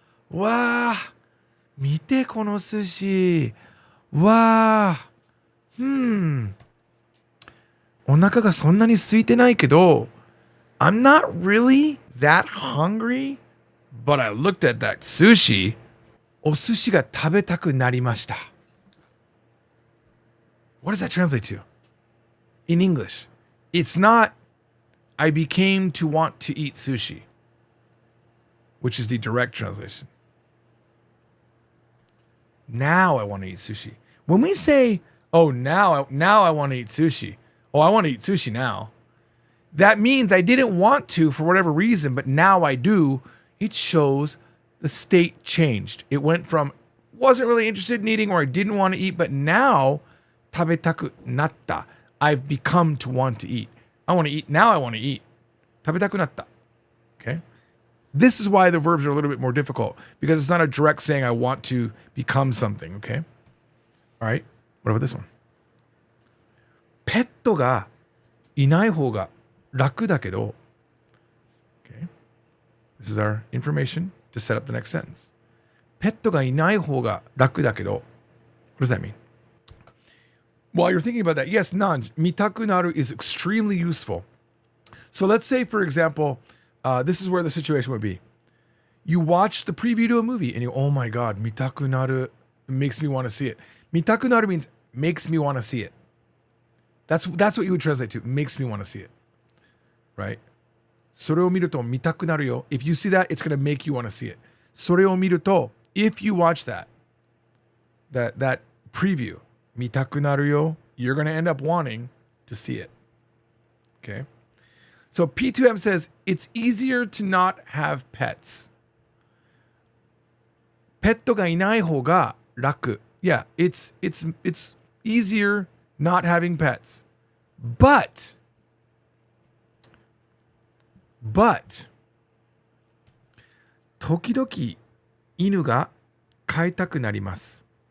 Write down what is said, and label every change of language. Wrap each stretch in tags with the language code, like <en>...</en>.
<ja>わあ、見てこの寿司。わあ、お腹がそんなに空いてないけど、</ja> <en>I'm not really that hungry, but I looked at that sushi.</en> <ja>お寿司が食べたくなりました。</ja> <en>What does that translate to? In English, it's not I became to want to eat sushi, which is the direct translation. Now I want to eat sushi. When we say, oh, now I want to eat sushi, Oh, I want to eat sushi now. That means I didn't want to for whatever reason, but now I do. It shows the state changed. It went from wasn't really interested in eating or I didn't want to eat, but now</en> <ja>食べたくなった.</ja> <en>I've become to want to eat. I want to eat. Now I want to eat.</en> <ja>食べたくなった.</ja> <en>Okay? This is why the verbs are a little bit more difficult because it's not a direct saying I want to become something, okay? All right. What about this one?</en> <ja>ペットがいない方が楽だけど Okay.</ja> <en>This is our information to set up the next sentence.</en> <ja>ペットがいない方が楽だけど</ja> <en>What does that mean? While you're thinking about that, yes, Nanj,</en> <ja>見たくなる</ja> <en>is extremely useful. So let's say, for example, this is where the situation would be. You watch the preview to a movie and you, oh my God,</en> <ja>見たくなる</ja> <en>makes me want to see it.</en> <ja>見たくなる</ja> <en>means makes me want to see it. That's what you would translate to. Makes me want to see it. Right?</en> <ja>それを見ると見たくなるよ.</ja> <en>If you see that, it's going to make you want to see it.</en> <ja>それを見ると,</ja> <en>if you watch that preview,</en> <ja>見たくなるよ,</ja> <en>you're going to end up wanting to see it. Okay? So P2M says, it's easier to not have pets.</en> <ja>ペットがいない方が楽.</ja> <en>Yeah, it's easier not having pets. But</en> <ja>時々犬が飼いたくなります.</ja>